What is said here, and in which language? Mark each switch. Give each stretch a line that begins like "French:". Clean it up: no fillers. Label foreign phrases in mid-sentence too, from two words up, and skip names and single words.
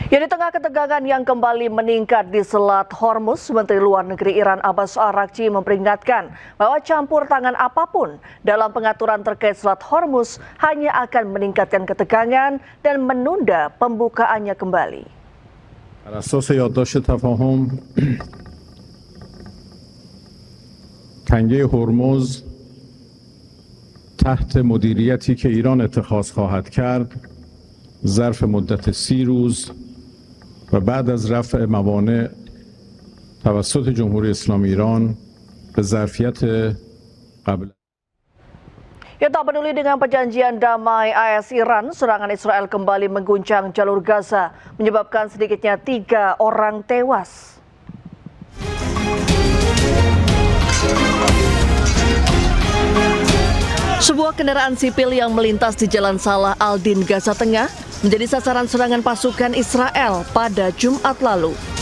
Indonesian: Ya, di tengah ketegangan yang kembali meningkat di Selat Hormuz, Menteri Luar Negeri Iran Abbas Araghchi memperingatkan bahwa campur tangan apapun dalam pengaturan terkait Selat Hormuz hanya akan meningkatkan ketegangan dan menunda pembukaannya kembali.
Persian: بر اساس یادداشت تفاهم تنگه هرمز تحت مدیریتی که ایران اتخاذ خواهد کرد ظرف مدت 30 روز و بعد از رفع موانع توسط جمهوری اسلامی ایران به ظرفیت قبل.
Indonesian: Ya, tak peduli dengan perjanjian damai AS Iran, serangan Israel kembali mengguncang jalur Gaza, menyebabkan sedikitnya 3 orang tewas. Sebuah kendaraan sipil yang melintas di Jalan Salah Al-Din, Gaza Tengah, menjadi sasaran serangan pasukan Israel pada Jumat lalu.